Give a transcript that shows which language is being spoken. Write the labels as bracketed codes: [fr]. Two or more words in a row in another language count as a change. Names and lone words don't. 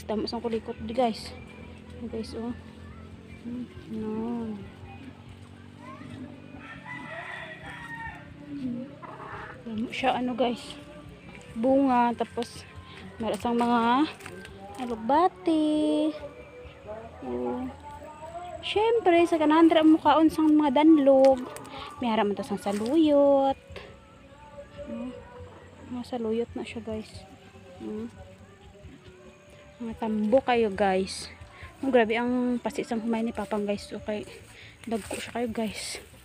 [hil] Tama sa kulikot di guys. Guys oh. No. Tama siya ano guys. Bunga tapos marasang mga alugbati. Oh. Syempre sa ganahan dira mo kaon sang mga danlog. May hara man ta sang saluyot. Mga saluyot na siya guys. Mga tambo kayo guys. Oh, grabe ang pasi sang humay ni Papang guys. Okay. Dagko siya kayo guys.